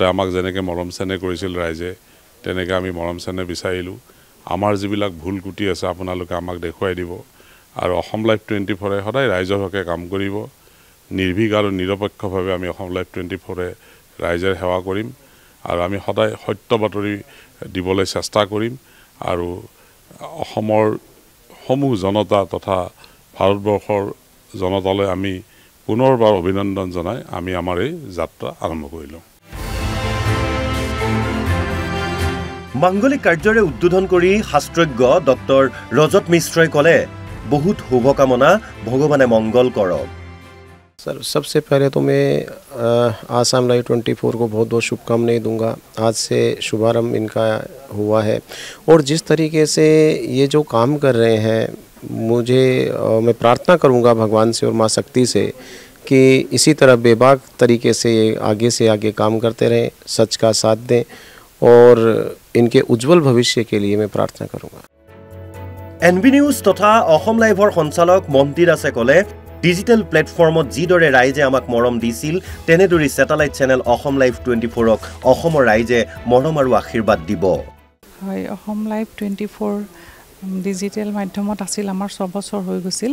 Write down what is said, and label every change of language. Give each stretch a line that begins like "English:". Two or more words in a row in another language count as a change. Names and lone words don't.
Assamese: আমাক যেনেকৈ মৰম চেনেহ কৰিছিল ৰাইজে তেনেকৈ আমি মৰম চেনেহ বিচাৰিলোঁ আমাৰ যিবিলাক ভুল কুটি আছে আপোনালোকে আমাক দেখুৱাই দিব আৰু অসম লাইভ 24 সদায় ৰাইজৰ হকে কাম কৰিব নিৰ্ভীক আৰু নিৰপেক্ষভাৱে আমি অসম লাইভ 24 ৰাইজৰ সেৱা কৰিম আৰু আমি সদায় সত্য বাতৰি দিবলৈ চেষ্টা কৰিম আৰু অসমৰ সমূহ জনতা তথা ভাৰতবৰ্ষৰ জনতালৈ আমি পুনৰবাৰ অভিনন্দন জনাই আমি আমাৰ এই যাত্ৰা আৰম্ভ কৰিলোঁ মাংগলিক কাৰ্যৰে উদ্বোধন কৰি শাস্ত্ৰজ্ঞ ডক্টৰ ৰজত মিশ্ৰই ক'লে বহুত শুভকামনা ভগৱানে মংগল কৰক
Hindi: सर सबसे पहले तो मैं आसाम लाइव 24 को बहुत बहुत शुभकामनाएं दूंगा। आज से शुभारंभ इनका हुआ है और जिस तरीके से ये जो काम कर रहे हैं मैं प्रार्थना करूंगा भगवान से और माँ शक्ति से कि इसी तरह बेबाक तरीके से आगे काम करते रहें, सच का साथ दें और इनके उज्जवल भविष्य के लिए मैं प्रार्थना करूंगा।
Assamese: NB নিউজ তথা অসম লাইভৰ সঞ্চালক মন্ত্ৰী দাসে ক'লে ডিজিটেল প্লেটফৰ্মত যিদৰে ৰাইজে আমাক মৰম দিছিল তেনেদৰে স্যাটেলাইট চেনেল অসম লাইভ 24ক অসমৰ ৰাইজে মৰম আৰু আশীৰ্বাদ দিব। হয়, অসম লাইভ 24 ডিজিটেল মাধ্যমত আছিল আমাৰ 6 বছৰ হৈ গৈছিল।